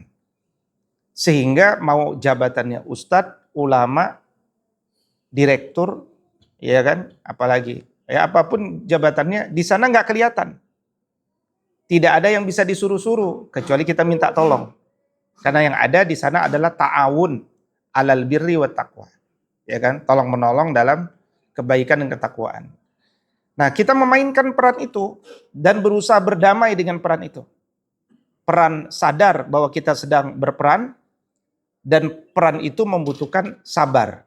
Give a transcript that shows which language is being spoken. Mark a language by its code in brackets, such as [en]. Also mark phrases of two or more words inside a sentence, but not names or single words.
[id] Sehingga mau jabatannya ustadz, ulama, direktur, ya kan? Apalagi, ya apapun jabatannya, di sana nggak kelihatan. Tidak ada yang bisa disuruh-suruh, kecuali kita minta tolong. Karena yang ada di sana adalah [ar] تعاون على البر والتقوى. [id] Ya kan? Tolong menolong dalam kebaikan dan ketakwaan. Nah, kita memainkan peran itu dan berusaha berdamai dengan peran itu. Peran sadar bahwa kita sedang berperan, dan peran itu membutuhkan sabar.